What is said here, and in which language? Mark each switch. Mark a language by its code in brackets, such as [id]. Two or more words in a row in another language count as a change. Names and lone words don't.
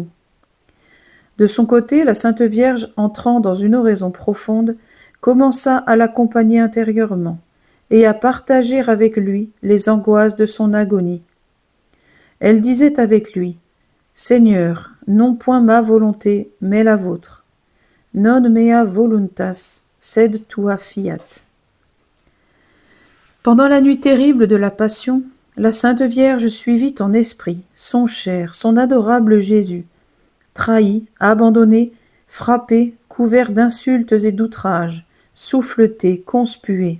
[fr] De son côté, la Sainte Vierge, entrant dans une oraison profonde, commença à l'accompagner intérieurement et à partager avec lui les angoisses de son agonie. Elle disait avec lui, « Seigneur, non point ma volonté, mais la vôtre. [la] Non mea voluntas, sed tua fiat. [fr] » Pendant la nuit terrible de la Passion, la Sainte Vierge suivit en esprit son cher, son adorable Jésus, trahi, abandonné, frappé, couvert d'insultes et d'outrages, souffleté, conspué.